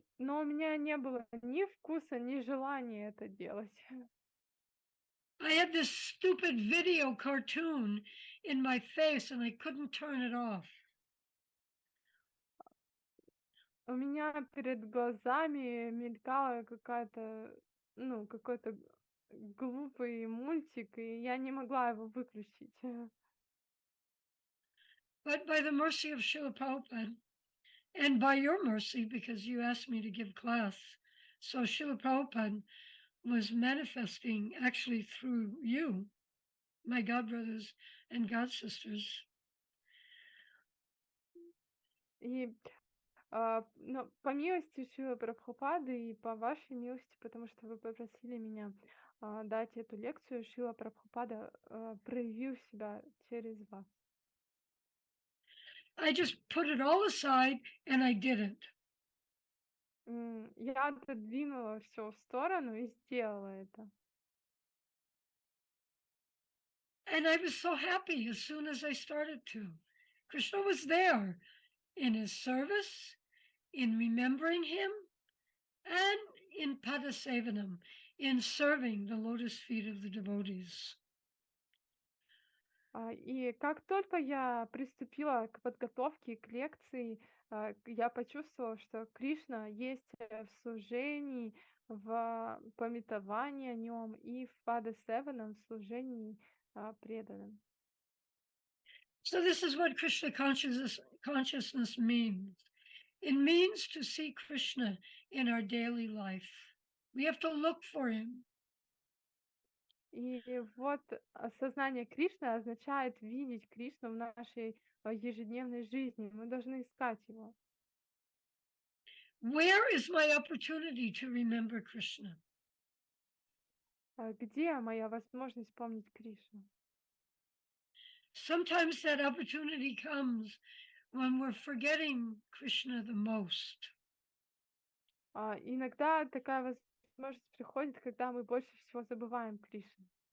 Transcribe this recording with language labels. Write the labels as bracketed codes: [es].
[ru] Но у меня не было ни вкуса, ни желания это делать. [en] I had this stupid video cartoon in my face and I couldn't turn it off. [ru] У меня перед глазами мелькала какая-то ну, какой-то глупый мультик, и я не могла его выключить. [en] But by the mercy of Srila Prabhupada, and by your mercy, because you asked me to give class, so Srila Prabhupada was manifesting actually through you, my godbrothers and godsisters. [ru] И но по милости Шрилы Прабхупады и по вашей милости, потому что вы попросили меня дать эту лекцию, Шрила Прабхупада проявил себя через вас. [en] I just put it all aside and I did it. [ru] Я отодвинула все в сторону и сделала это. [en] And I was so happy as soon as I started to. Krishna was there in his service, in remembering him, and in padasevanam, in serving the lotus feet of the devotees. [ru] И как только я приступила к подготовке к лекции, я почувствовала, что Кришна есть в служении, в памятовании о нем и в Падасеванам, в служении преданным. [en] So this is what Krishna consciousness means. It means to see Krishna in our daily life. We have to look for him. [ru] И вот осознание Кришны означает видеть Кришну в нашей ежедневной жизни. Мы должны искать его. [en] Where is my opportunity to remember Krishna? [ru] Где моя возможность помнить Кришну? [en] Sometimes that opportunity comes when we're forgetting Krishna the most. [ru] Иногда такая возможность приходит, когда мы больше всего забываем Кришну.